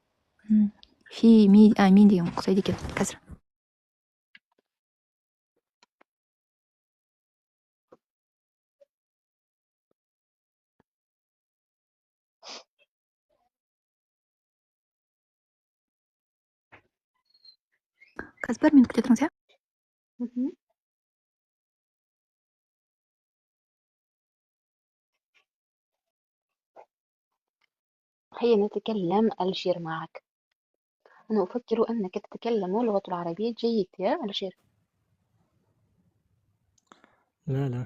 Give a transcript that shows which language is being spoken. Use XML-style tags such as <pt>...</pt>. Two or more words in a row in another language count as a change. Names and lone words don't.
<kk>Мен деген ұқсайды екен қазір. Қазір бір минут күте тұрыңыз, я?</kk> <ar>هيا نتكلم الشير معك. أنا أفكر أنك تتكلم اللغة العربية جيد يا الشير. لا.</ar>